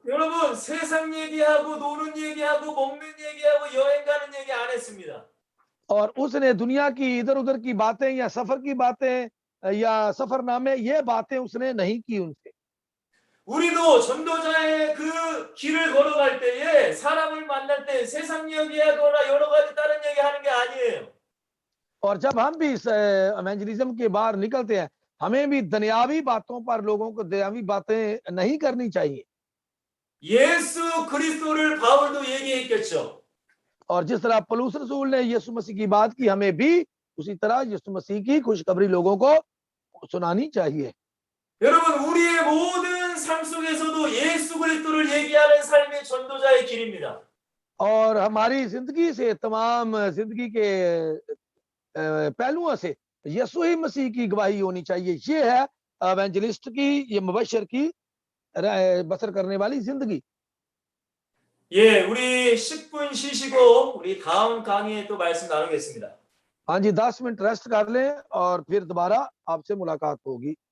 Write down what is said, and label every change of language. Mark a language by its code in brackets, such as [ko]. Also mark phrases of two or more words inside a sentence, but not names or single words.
[ko] 여러분, 세상 얘기하고 노는 얘기하고 먹는 얘기하고 여행 가는 얘기 안 했습니다. [ur] اور اس نے دنیا کی ادھر ادھر کی باتیں یا سفر کی باتیں یا سفرنامے، یہ باتیں اس نے نہیں کی ان سے. [ko] 우리도 전도자의 그 길을 걸어갈 때에 사람을 만날 때 세상 얘기하거나 여러 가지 다른 얘기 하는 게 아니에요. [ur] اور جب ہم بھی اس ایونجلزم کے باہر نکلتے ہیں ہمیں بھی دنیاوی باتوں پر لوگوں کو دنیاوی باتیں نہیں کرنی چاہیے. [ko] 예수 그리스도를 바울도 얘기했겠죠. [ur] اور جس طرح پولس رسول نے یسوع مسیح کی بات کی، ہمیں بھی اسی طرح یسوع مسیح کی خوشخبری لوگوں کو سنانی چاہیے. [ko] 여러분, 우리의 모든 삶 속에서도 예수 그리스도를 얘기하는 삶이 전도자의 길입니다. [ur] اور ہماری زندگی سے، تمام زندگی کے پہلوؤں سے یسوع ہی مسیح کی گواہی ہونی چاہیے. یہ ہے ایونجلسٹ کی، یہ مبشر کی بسر کرنے والی زندگی. [ko] 예, 우리 10분 쉬시고 우리 다음 강의에 또 말씀 나누겠습니다. [ur] ہاں جی، 10 منٹ ریسٹ کر لیں اور پھر دوبارہ آپ سے ملاقات ہوگی.